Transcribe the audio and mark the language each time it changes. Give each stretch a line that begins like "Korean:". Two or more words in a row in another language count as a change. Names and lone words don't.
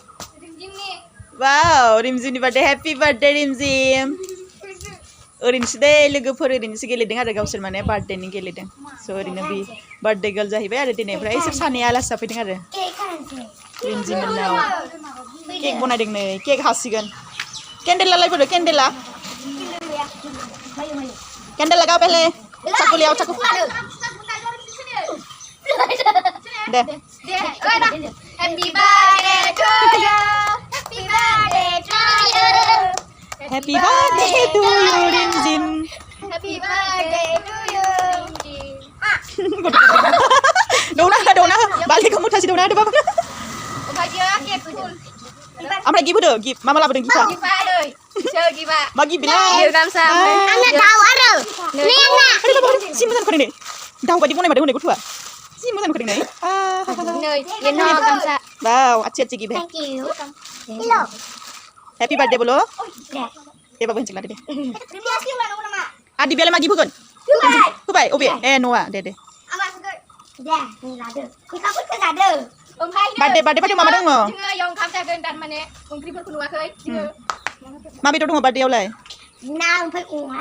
Bodo: वाव रिमजिमनि
English: birthday happy birthday
Bodo: रिमजिम ओरैनोसो दे लोगोफोर ओरैनोसो गेलेदों आरो गावसोर माने बार्थडेनि गेलेदों स' ओरैनो बि
English: birthday girl
Bodo: जाहैबाय आरो दिनै ओमफ्राय इसोर सानैया आलासि जाफैदों आरो रिमजिम मोननाव केक बनायदों नै केक हासिगोन केन्डेलालाय बोरो केन्डेला
Hindi: लगाओ पहले चाकू ले आओ चाकू दे
English: happy birthday to you happy birthday to you Rimjim happy birthday to you
Bodo: दौना बाल्थिखौ मुथासे दौना होदो बाबा ओमफ्राय गिफ्ट होदो गिफ्ट मा लाबोदों गिफ्टआ मा गिफ्ट बिलाय आंना दाउ आरो जि मोजां नुखादों नै दाउ बायदि बनायमारदों हनै गथ'आ जि मोजां नुखादों नै वाव
Hindi: अच्छी गिफ्ट है
English: happy birthday
Bodo: बोलो दे बाबा होनसै लादो दे आदि बेलाय मा गिफ्ट होगोन होबाय अबे ए न'आ दे बार्थडे पार्टियाव मा दङ मा बेदर दङ बार्थडेयावलाय ना ओमफ्राय अमा